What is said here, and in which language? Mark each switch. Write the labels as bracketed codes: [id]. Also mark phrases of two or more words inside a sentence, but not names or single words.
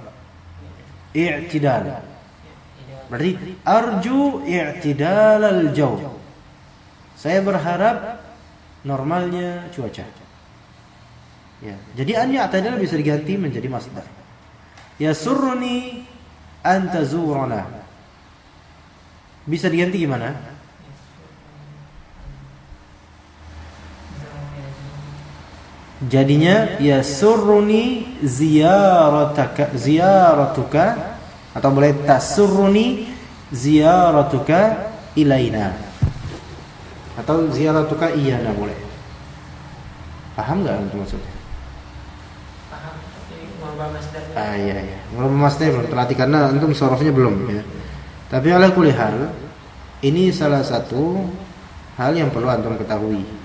[ar] I'tidal. [id] Berarti [ar] أرجو اعتدال الجو. [id] Saya berharap normalnya cuaca. Ya, jadi [ar] أن يعتدل [id] bisa diganti menjadi masdar. [ar] يسرني أن تزورنا. [id] Bisa diganti gimana? Jadinya [ar] يسرني زيارتك [id] atau boleh [ar] تسرني زيارتك إلينا. [id] Atau [ar] زيارتك إيانا [id] boleh. Paham enggak antum maksudnya? Paham, tapi merubah masdarnya. Iya. Merubah masdarnya belum terlatih karena antum sorofnya belum ya. Tapi [ar] على كل حال, [id] ini salah satu hal yang perlu antum ketahui ya.